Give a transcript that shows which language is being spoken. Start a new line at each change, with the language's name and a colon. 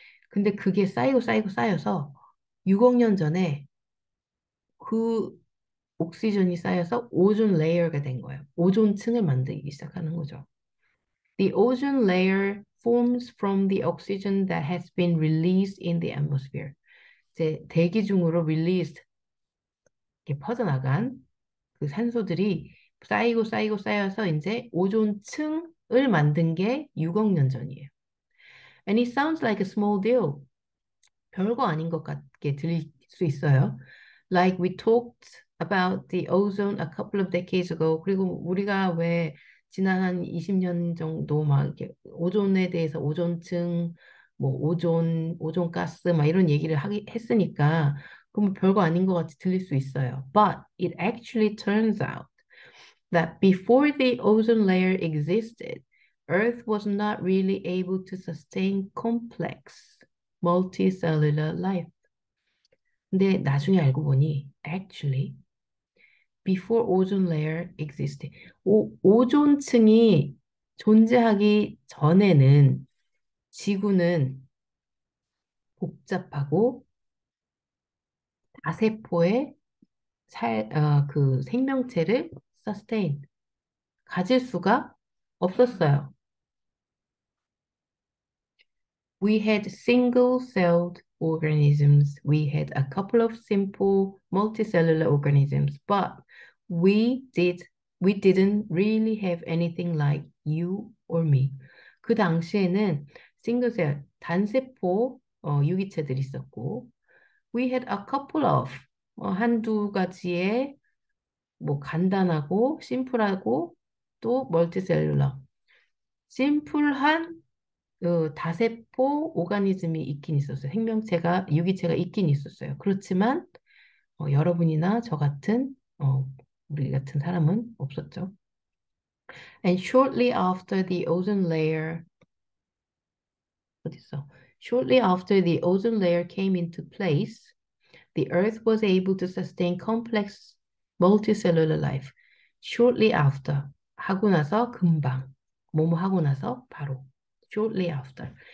Korean: 근데 그게 쌓여서 6억 년 전에 그 옥시전이 쌓여서 오존 레이어가 된 거예요. 오존층을 만들기 시작하는 거죠.
English: The ozone layer forms from the oxygen that has been released in the atmosphere.
Korean: 이제 대기 중으로 released 이렇게 퍼져나간 그 산소들이 쌓여서 이제 오존층을 만든 게 6억 년 전이에요.
English: And it sounds like a small deal.
Korean: 별거 아닌 것 같게 들릴 수 있어요.
English: Like we talked about the ozone a couple of decades ago.
Korean: 그리고 우리가 왜 지난 한 20년 정도 막 이렇게 오존에 대해서 오존층, 뭐 오존가스 막 이런 얘기를 했으니까 그러면 별거 아닌 것 같이 들릴 수 있어요.
English: But it actually turns out that before the ozone layer existed, Earth was not really able to sustain complex multicellular life.
Korean: 근데 나중에 알고 보니
English: actually before ozone layer existed.
Korean: 오존층이 존재하기 전에는 지구는 복잡하고 다세포의 그 생명체를 sustain, 가질 수가 없었어요.
English: We had single-celled organisms. We had a couple of simple multicellular organisms, but we didn't really have anything like you or me.
Korean: 그 당시에는 싱글셀, 단세포 유기체들이 있었고,
English: we had a couple of
Korean: 한두 가지의 뭐 간단하고 심플하고 또 멀티셀룰러 심플한 다세포 오가니즘이 있긴 있었어요. 생명체가 유기체가 있긴 있었어요. 그렇지만 여러분이나 저 같은 우리 같은 사람은 없었죠.
English: And shortly after the ozone layer
Korean: 어딨어?
English: Shortly after the ozone layer came into place, the Earth was able to sustain complex multicellular life. Shortly after
Korean: 하고 나서 금방 뭐뭐 하고 나서 바로
English: shortly after.